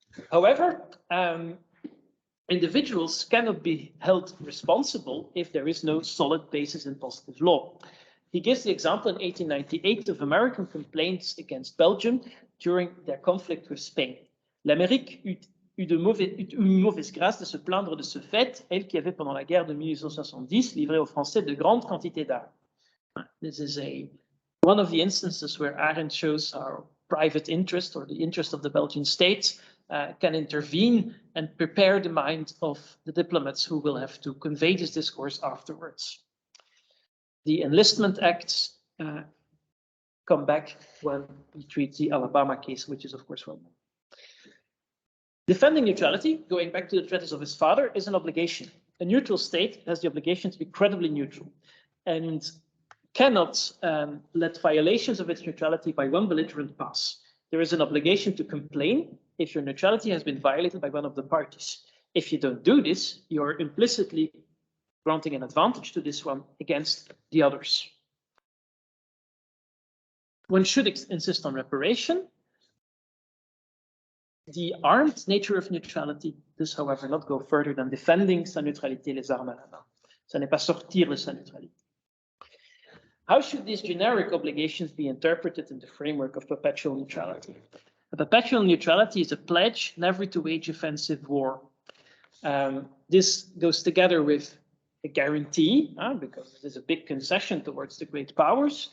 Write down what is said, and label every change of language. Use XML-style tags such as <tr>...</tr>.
<en>However, individuals cannot be held responsible if there is no solid basis in positive law. He gives the example in 1898 of American complaints against Belgium during their conflict with Spain.</en> <fr>L'Amérique eut une mauvaise grâce de se plaindre de ce fait, elle qui avait pendant la guerre de 1870 livré aux Français de grandes quantités d'armes.</fr> <en>This is one of the instances where Arendt shows how private interest or the interest of the Belgian state can intervene and prepare the mind of the diplomats who will have to convey this discourse afterwards. The enlistment acts come back when we treat the Alabama case, which is of course well known. Defending neutrality, going back to the treatise of his father, is an obligation. A neutral state has the obligation to be credibly neutral and cannot let violations of its neutrality by one belligerent pass. There is an obligation to complain if your neutrality has been violated by one of the parties. If you don't do this, you're implicitly granting an advantage to this one against the others. One should insist on reparation. The armed nature of neutrality does, however, not go further than defending</en> <fr>sa neutralité les armes à la main. Ça n'est pas sortir de sa neutralité.</fr> <en>How should these generic obligations be interpreted in the framework of perpetual neutrality? A perpetual neutrality is a pledge never to wage offensive war. This goes together with a guarantee, because it is a big concession towards the great powers.</en>